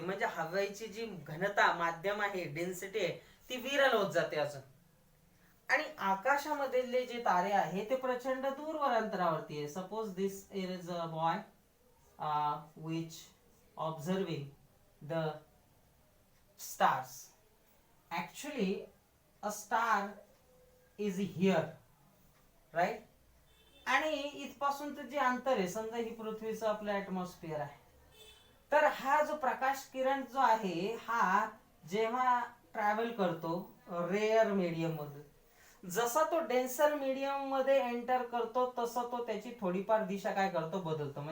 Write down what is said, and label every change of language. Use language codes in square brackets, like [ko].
[mr] म्हणजे हवेची जी घनता, माध्यम आहे, डेन्सिटी आहे, ती विरल होत जाते अजून. आणि आकाशामधले जे तारे आहे ते प्रचंड दूरवर अंतरावरती आहे. [en] Suppose this is a boy which observing the stars. Actually a star is here, right? [mr] आणि इथपासून जे अंतर आहे, समजा ही पृथ्वीचं आपलं ऍटमॉस्फिअर आहे, तर हा जो प्रकाश किरण जो आहे हा जेव्हा ट्रॅव्हल करतो रेअर मीडियम मधून, जसा तो डेन्सर मीडियम मध्ये एंटर करतो तसं तो त्याची थोडीफार दिशा काय करतो, बदलतो.